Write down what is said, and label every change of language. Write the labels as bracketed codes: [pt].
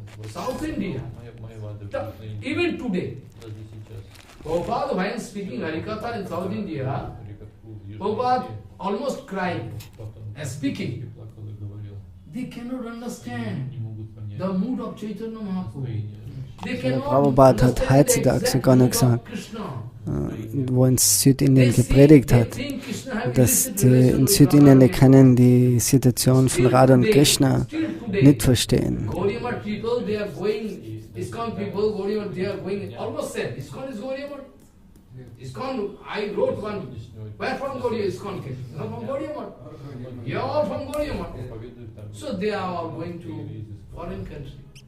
[en] South India, even today, Prabhupada, when speaking Harikatha in South India, Prabhupada almost crying and speaking. They cannot understand the mood of Chaitanya Mahaprabhu. [de] Prabhupada hat heutzutage sogar noch gesagt, wo in Südindien gepredigt hat, dass die in Südindien kennen die Situation von Radha und Krishna nicht verstehen. [en] Gaudiya Math people, they are going, ISKCON people, Gaudiya Math, they are going, almost same. ISKCON is Gaudiya Math. ISKCON, I wrote one, where from Gaudiya ISKCON came? Not from Gaudiya Math. You are all from Gaudiya Math. So they are all going to foreign country.